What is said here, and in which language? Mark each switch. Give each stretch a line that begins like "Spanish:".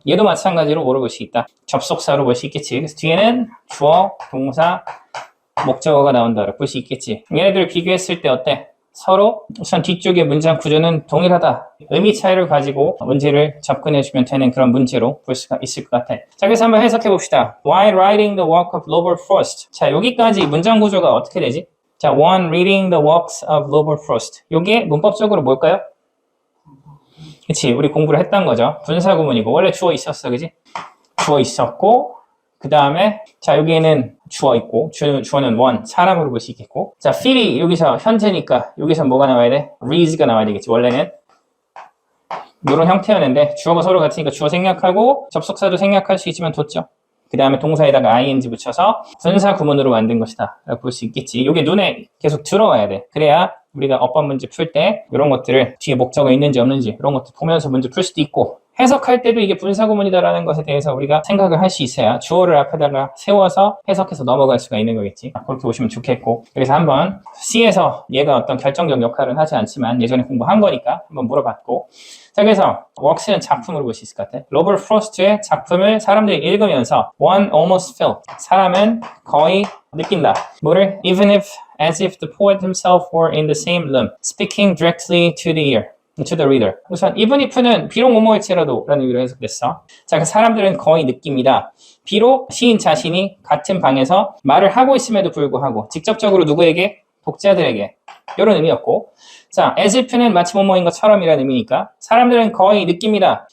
Korean: 얘도 마찬가지로 뭐로 볼 수 있다? 접속사로 볼 수 있겠지. 그래서 뒤에는 주어, 동사, 목적어가 나온다고 볼 수 있겠지. 얘네들을 비교했을 때 어때? 서로 우선 뒤쪽의 문장 구조는 동일하다. 의미 차이를 가지고 문제를 접근해주면 되는 그런 문제로 볼 수가 있을 것 같아. 자, 그래서 한번 해석해 봅시다.
English: While writing the work of Robert Frost.
Korean: 자, 여기까지 문장 구조가 어떻게 되지?
English: 자, one reading the works of Robert Frost.
Korean: 요게 문법적으로 뭘까요? 그치, 우리 공부를 했던 거죠. 분사구문이고 원래 주어 있었어, 그지? 주어 있었고 그 다음에 자, 여기에는 주어 있고 주어는 one, 사람으로 볼 수 있겠고. 자, feel이 여기서 현재니까 여기서 뭐가 나와야 돼? reads가 나와야 되겠지. 원래는 이런 형태였는데 주어가 서로 같으니까 주어 생략하고 접속사도 생략할 수 있지만 뒀죠. 그 다음에 동사에다가 ing 붙여서 분사 구문으로 만든 것이다 라고 볼 수 있겠지. 이게 눈에 계속 들어와야 돼. 그래야 우리가 어법 문제 풀 때 이런 것들을 뒤에 목적어 있는지 없는지 이런 것들 보면서 문제 풀 수도 있고, 해석할 때도 이게 분사구문이다라는 것에 대해서 우리가 생각을 할 수 있어야 주어를 앞에다가 세워서 해석해서 넘어갈 수가 있는 거겠지. 그렇게 보시면 좋겠고. 그래서 한번 C에서 얘가 어떤 결정적 역할은 하지 않지만 예전에 공부한 거니까 한번 물어봤고. 자, 그래서 works는 작품으로 볼 수 있을 것 같아. 로버트 프로스트의 작품을 사람들이 읽으면서 one almost felt, 사람은 거의 느낀다. 뭐를?
English: Even if, as if the poet himself were in the same room, speaking directly to the ear. to the reader.
Korean: 우선 even if는 비록 뭐뭐일지라도 라는 의미로 해석됐어. 자, 그 사람들은 거의 느낍니다. 비록 시인 자신이 같은 방에서 말을 하고 있음에도 불구하고 직접적으로 누구에게? 독자들에게. 이런 의미였고. 자, as if는 마치 뭐뭐인 것처럼이라는 의미니까 사람들은 거의 느낍니다.